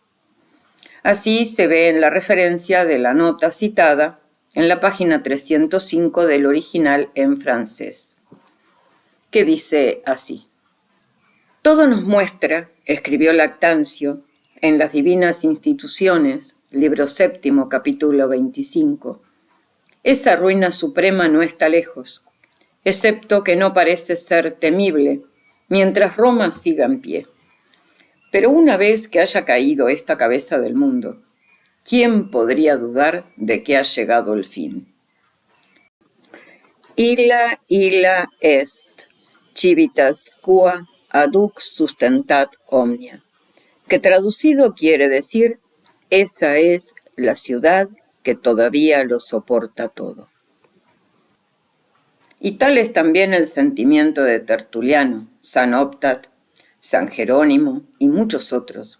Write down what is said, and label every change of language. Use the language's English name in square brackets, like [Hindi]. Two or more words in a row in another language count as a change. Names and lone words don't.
[Spanish] Así se ve en la referencia de la nota citada en la página 305 del original en francés, que dice así: todo nos muestra, escribió Lactancio en Las Divinas Instituciones, libro 7, capítulo 25, esa ruina suprema no está lejos, excepto que no parece ser temible mientras Roma siga en pie. Pero una vez que haya caído esta cabeza del mundo, ¿quién podría dudar de que ha llegado el fin? [Latin] Illa est, civitas qua aduc sustentat omnia, [Spanish] que traducido quiere decir, esa es la ciudad que todavía lo soporta todo. Y tal es también el sentimiento de Tertuliano, San Optat, San Jerónimo y muchos otros.